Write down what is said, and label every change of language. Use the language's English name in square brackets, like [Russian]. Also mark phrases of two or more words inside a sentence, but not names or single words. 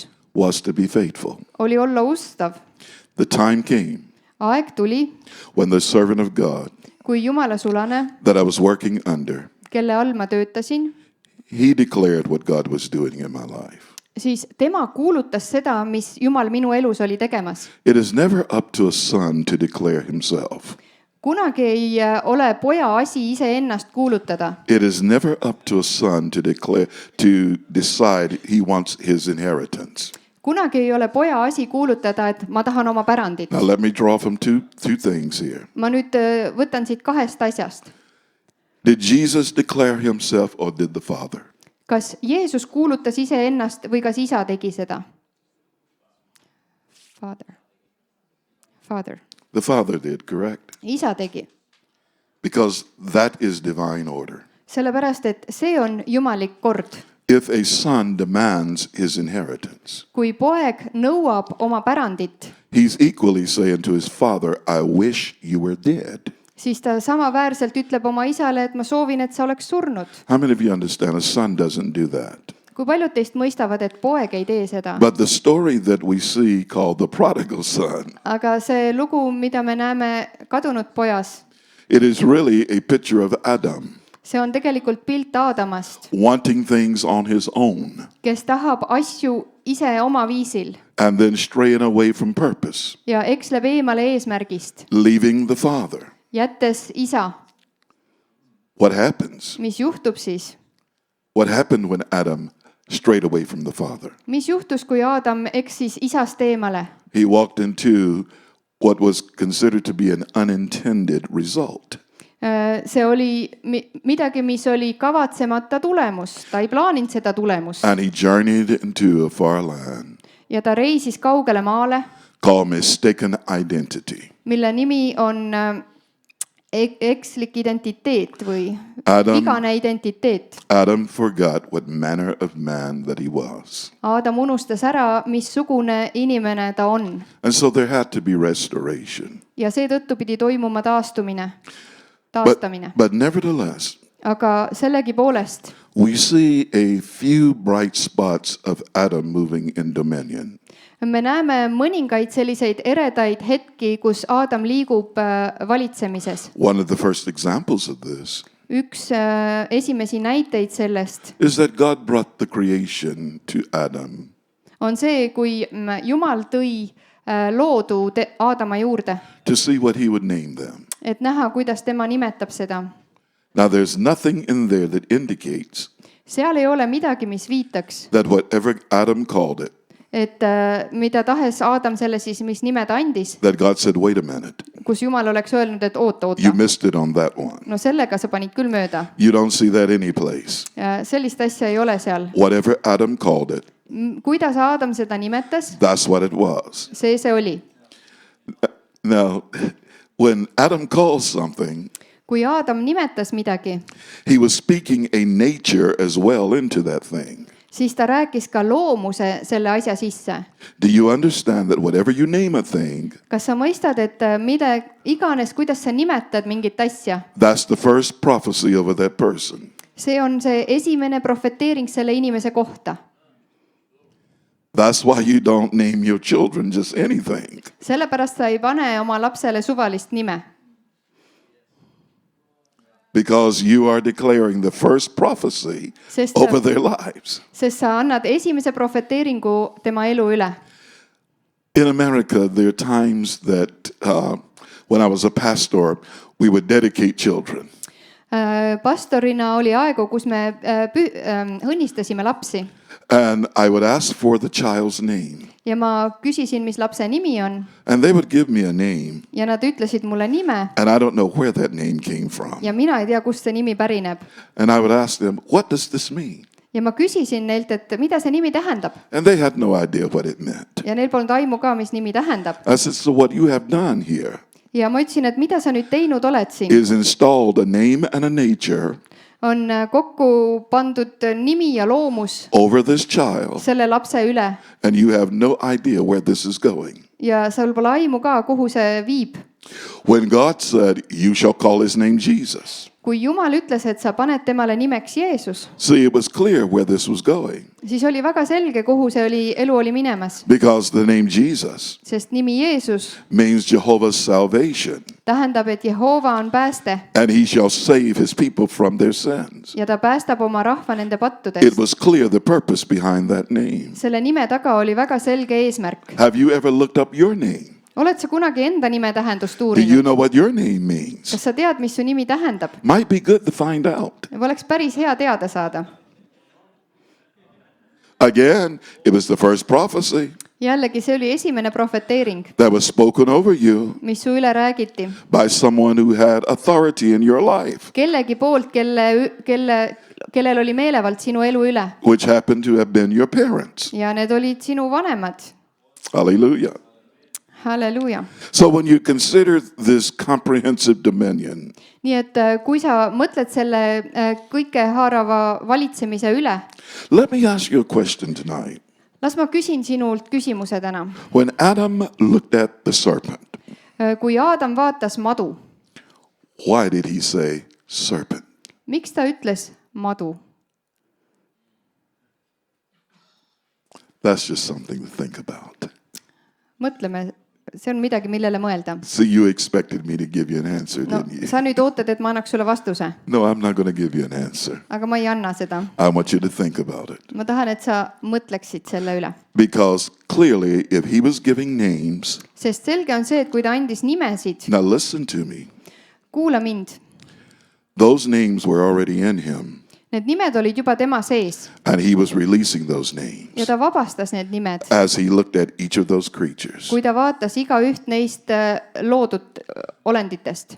[English] was to be faithful. [Estonian] oli olla ustav. [English] The time came [Estonian] Aeg tuli, [English] when the servant of God [Estonian] kui Jumala sulane, [English] that I was working under, [Estonian] kelle all ma töötasin, [English] he declared what God was doing in my life. [Estonian] siis tema kuulutas seda, mis Jumal minu elus oli tegemas. [English] It is never up to a son to declare himself. [Estonian] Kunagi ei ole poja asi iseennast kuulutada. [English] It is never up to a son to decide he wants his inheritance. [Estonian] Kunagi ei ole poja asi kuulutada, et ma tahan oma pärandit. [English] Now let me draw from two things here. [Estonian] Ma nüüd võtan siit kahest asjast. [English] Did Jesus declare himself or did the Father? [Estonian] Kas Jeesus kuulutas iseennast või kas isa tegi seda? [English] Father. The Father did, correct? [Estonian] Isa tegi. [English] Because that is divine order. [Estonian] Sellepärast, et see on jumalik kord. [English] If a son demands his inheritance, [Estonian] Kui poeg nõuab oma pärandit, [English] he's equally saying to his father, I wish you were dead. [Estonian] siis ta samaväärselt ütleb oma isale, et ma soovin, et sa oleks surnud. [English] How many of you understand a son doesn't do that? [Estonian] Kui paljud teist mõistavad, et poeg ei tee seda? [English] But the story that we see called the prodigal son, [Estonian] Aga see lugu, mida me näeme kadunud pojas, [English] it is really a picture of Adam [Estonian] see on tegelikult pilt Aadamast, [English] wanting things on his own [Estonian] kes tahab asju ise oma viisil [English] and then straying away from purpose, [Estonian] ja eksleb eemale eesmärgist, [English] leaving the father. [Estonian] jättes isa. [English] What happens? [Estonian] Mis juhtub siis? [English] What happened when Adam strayed away from the father? [Estonian] Mis juhtus, kui Aadam eksis isast eemale? [English] He walked into what was considered to be an unintended result. [Estonian] See oli midagi, mis oli kavatsemata tulemus. Ta ei plaaninud seda tulemust. [English] And he journeyed into a far land [Estonian] Ja ta reisis kaugele maale, [English] called mistaken identity. [Estonian] mille nimi on ekslik identiteet või [English] Adam- [Estonian] vigane identiteet. [English] Adam forgot what manner of man that he was. [Estonian] Aadam unustas ära, missugune inimene ta on. [English] And so there had to be restoration. [Estonian] Ja seetõttu pidi toimuma taastamine. [English] But nevertheless, [Estonian] Aga sellegipoolest [English] we see a few bright spots of Adam moving in dominion. [Estonian] me näeme mõningaid selliseid eredaid hetki, kus Aadam liigub valitsemises. [English] One of the first examples of this [Estonian] Üks esimesi näiteid sellest [English] is that God brought the creation to Adam. [Estonian] on see, kui Jumal tõi loodu Aadama juurde, [English] to see what he would name them. [Estonian] et näha, kuidas tema nimetab seda. [English] Now, there's nothing in there that indicates [Estonian] Seal ei ole midagi, mis viitaks, [English] that whatever Adam called it, [Estonian] et mida tahes Aadam selle siis, mis nime ta andis, [English] that God said, wait a minute, [Estonian] kus Jumal oleks öelnud, et oota. [English] you missed it on that one. [Estonian] No sellega sa panid küll mööda. [English] You don't see that any place. [Estonian] Sellist asja ei ole seal. [English] Whatever Adam called it, [Estonian] Kuidas Aadam seda nimetas, [English] that's what it was. [Estonian] see oli. [English] Now, when Adam calls something, [Estonian] Kui Aadam nimetas midagi, [English] he was speaking a nature as well into that thing. [Estonian] siis ta rääkis ka loomuse selle asja sisse. [English] Do you understand that whatever you name a thing, [Estonian] kas sa mõistad, et mida iganes, kuidas sa nimetad mingit asja, [English] that's the first prophecy over that person? [Estonian] see on see esimene profeteering selle inimese kohta. [English] That's why you don't name your children just anything. [Estonian] Sellepärast sa ei pane oma lapsele suvalist nime. [English] Because you are declaring the first prophecy over their lives. [Estonian] Sest sa annad esimese profeteeringu tema elu üle. [English] In America, there are times that when I was a pastor, we would dedicate children. [Estonian] Pastorina oli aegu, kus me õnnistasime lapsi. [English] And I would ask for the child's name. [Estonian] Ja ma küsisin, mis lapse nimi on. [English] And they would give me a name. [Estonian] Ja nad ütlesid mulle nime. [English] And I don't know where that name came from. [Estonian] Ja mina ei tea, kust see nimi pärineb. [English] And I would ask them, what does this mean? [Estonian] Ja ma küsisin neilt, et mida see nimi tähendab. [English] And they had no idea what it meant. [Estonian] Ja neil polnud aimu ka, mis nimi tähendab. [English] I said, so what you have done here [Estonian] Ja ma ütlesin, et mida sa nüüd teinud oled siin. [English] is installed a name and a nature [Estonian] On kokku pandud nimi ja loomus [English] over this child, [Estonian] selle lapse üle. [English] and you have no idea where this is going. [Estonian] Ja sul pole aimu ka, kuhu see viib. [English] When God said, you shall call his name Jesus. [Estonian] Kui Jumal ütles, et sa paned temale nimeks Jeesus, [English] See, it was clear where this was going. [Estonian] siis oli väga selge, kuhu see elu oli minemas. [English] Because the name Jesus [Estonian] Sest nimi Jeesus [English] means Jehovah's salvation. [Estonian] tähendab, et Jehova on pääste [English] And he shall save his people from their sins. [Estonian] ja ta päästab oma rahva nende [English] It [Estonian] pattudest. [English] was clear the purpose behind that name. [Estonian] Selle nime taga oli väga selge eesmärk. [English] Have you ever looked up your name? [Estonian] Oled sa kunagi enda nime tähendust [English] Do you [Estonian] uurinud? [English] know what your name means? [Estonian] Kas sa tead, mis su nimi tähendab? [English] Might be good to find out. [Estonian] Oleks päris hea teada saada. [English] Again, it was the first prophecy [Estonian] Jällegi, see oli esimene profeteering, [English] that was spoken over you [Estonian] mis su üle räägiti. [English] by someone who had authority in your life, [Estonian] Kellegi poolt, kellel oli meelevald sinu elu üle. [English] which happened to have been your parents. [Estonian] Ja need olid sinu vanemad. [English] Hallelujah. [Estonian] Halleluuja. [English] So when you consider this comprehensive dominion, [Estonian] Nii et kui sa mõtled selle kõikehaarava valitsemise üle, [English] let me ask you a question tonight. [Estonian] las ma küsin sinult küsimuse täna. [English] When Adam looked at the serpent, [Estonian] Kui Aadam vaatas madu, [English] why did he say serpent? [Estonian] miks ta ütles madu? [English] That's just something to think about. [Estonian] Mõtleme, see on midagi, millele mõelda. [English] See, you expected me to give you an answer, [Estonian] No, [English] didn't you? [Estonian] sa nüüd ootad, et ma annaks sulle vastuse, [English] No, I'm not going to give you an answer. [Estonian] aga ma ei anna seda. [English] I want you to think about it. [Estonian] Ma tahan, et sa mõtleksid selle üle. [English] Because clearly, if he was giving names, [Estonian] Sest selge on see, et kui ta andis nimesid, [English] now listen to me, [Estonian] kuula mind, [English] those names were already in him, [Estonian] need nimed olid juba tema sees [English] and he was releasing those [Estonian] ja [English] names [Estonian] ta vabastas need nimed, [English] as he looked at each of those creatures. [Estonian] kui ta vaatas igaüht neist loodud olenditest.